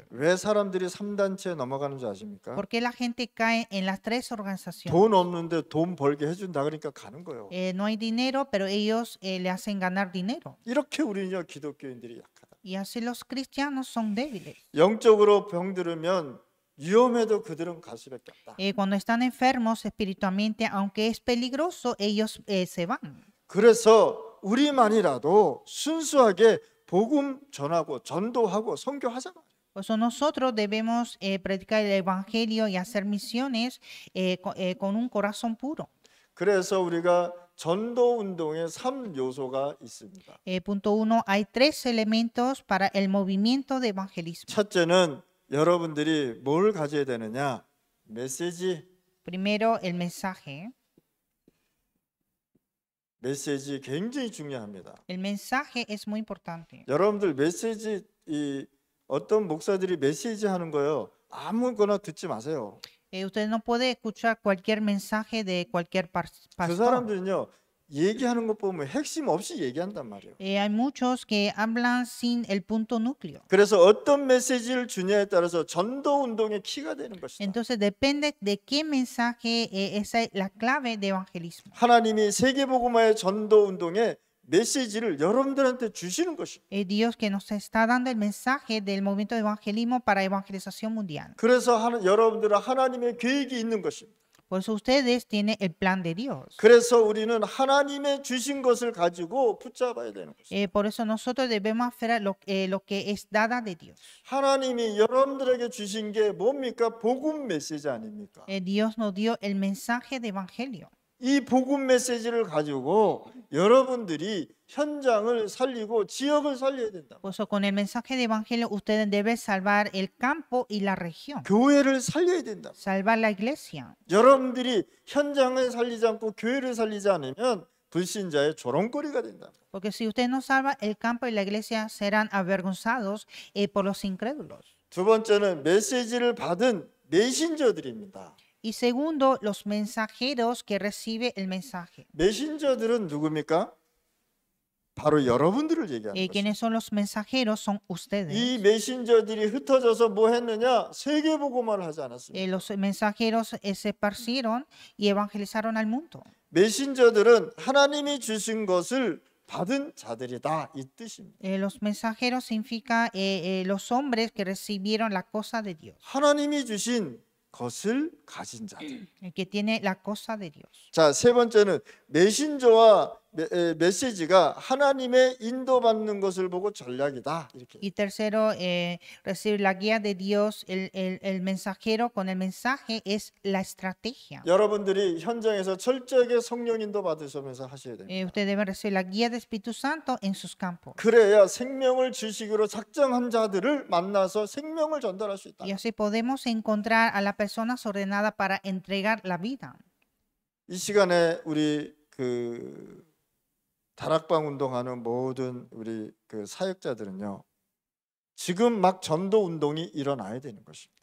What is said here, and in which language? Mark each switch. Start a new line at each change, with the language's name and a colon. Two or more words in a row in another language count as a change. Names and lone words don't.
Korean: 왜 사람들이 3단체에 넘어가는 줄 아십니까?
Spanish: ¿Por qué la gente cae en las tres organizaciones?
Korean: 돈 없는데 돈 벌게 해준다 그러니까 가는 거예요.
Spanish: No hay dinero, pero ellos le hacen ganar dinero.
Korean: 이렇게 우리는요 기독교인들이 약하다.
Spanish: Y así los cristianos son débiles.
Korean: 영적으로 병들으면 위험해도 그들은 갈 수밖에 없다.
Spanish: Cuando están enfermos espiritualmente, aunque es peligroso, ellos se van.
Korean: 그래서 우리만이라도 순수하게 복음 전하고 전도하고 선교하자.
Spanish: Por eso nosotros debemos predicar el evangelio y hacer misiones con un corazón puro.
Korean: 그래서 우리가 전도 운동에 3요소가 있습니다.
Spanish: Punto 1. Hay tres elementos para el movimiento de evangelismo.
Korean: 첫째는 여러분들이 뭘 가져야 되느냐? 메시지.
Spanish: Primero, el mensaje.
Korean: 메시지 굉장히 중요합니다.
Spanish: El mensaje es muy importante.
Korean: 여러분들 메시지 어떤 목사들이 메시지 하는 거요. 아무거나 듣지 마세요.
Spanish: Usted no puede escuchar cualquier mensaje de cualquier 그 pastor.
Korean: 사람들은요. 얘기하는 것 보면 핵심 없이 얘기한단 말이에요.
Spanish: Hay muchos que hablan sin el punto núcleo.
Korean: 그래서 어떤 메시지를 주냐에 따라서 전도 운동의 키가 되는 것이다.
Spanish: Entonces depende de qué mensaje, esa es la clave de evangelismo.
Korean: 하나님이 세계복음화의 전도 운동의 메시지를 여러분들한테 주시는 것이다.
Spanish: Es Dios que nos está dando el mensaje del movimiento de evangelismo para evangelización mundial.
Korean: 그래서 여러분들은 하나님의 계획이 있는 것입니다.
Spanish: Por eso ustedes tienen el plan de Dios.
Korean: 그래서 우리는 하나님의 주신 것을 가지고 붙잡아야 되는 것입니다.
Spanish: Por eso nosotros debemos hacer lo que es dada de Dios.
Korean: 하나님이 여러분들에게 주신 게 뭡니까? 복음 메시지 아닙니까?
Spanish: Dios nos dio el mensaje de evangelio.
Korean: 이 복음 메시지를 가지고 여러분들이 현장을 살리고 지역을 살려야 된다.
Spanish: Por eso con el mensaje de evangelio ustedes deben salvar el campo y la región.
Korean: 교회를 살려야 된다.
Spanish: Salvar la iglesia.
Korean: 여러분들이 현장을 살리지 않고 교회를 살리지 않으면 불신자의 조롱거리가 된다.
Spanish: Porque si usted no salva el campo y la iglesia serán avergonzados por los incrédulos.
Korean: 두 번째는 메시지를 받은 메신저들입니다.
Spanish: Y segundo, los mensajeros que recibe el mensaje.
Korean: 메신저들은 누굽니까? 바로 여러분들을 얘기하는 것입니다.
Spanish: ¿Quiénes son los mensajeros? Son ustedes.
Korean: 이 메신저들이 흩어져서 뭐 했느냐? 세계복음화를 하지 않았습니다.
Spanish: Los mensajeros se esparcieron y evangelizaron al mundo.
Korean: 메신저들은 하나님이 주신 것을 받은 자들이다 이 뜻입니다.
Spanish: Los mensajeros significa los hombres que recibieron la cosa de Dios.
Korean: 하나님이 주신 것을 가진 자들.
Spanish: El que tiene la cosa de Dios.
Korean: 자, 세 번째는 메신저와 메시지가 하나님의 인도받는 것을 보고 전략이다. 이렇게.
Spanish: Y tercero, recibir la guía de Dios, el mensajero con el mensaje es la estrategia.
Korean: 여러분들이 현장에서 철저하게 성령 인도 받으시면서 하셔야 됩니다.
Spanish: Usted debe recibir la guía del Espíritu Santo en sus campos.
Korean: 그래야 생명을 주시기로 작정한 자들을 만나서 생명을 전달할 수 있다.
Spanish: Y así podemos encontrar a las personas ordenadas para entregar la vida.
Korean: 이 시간에 우리 그 다락방 운동하는 모든 우리 그 사역자들은요. 지금 막 전도 운동이 일어나야 되는 것입니다.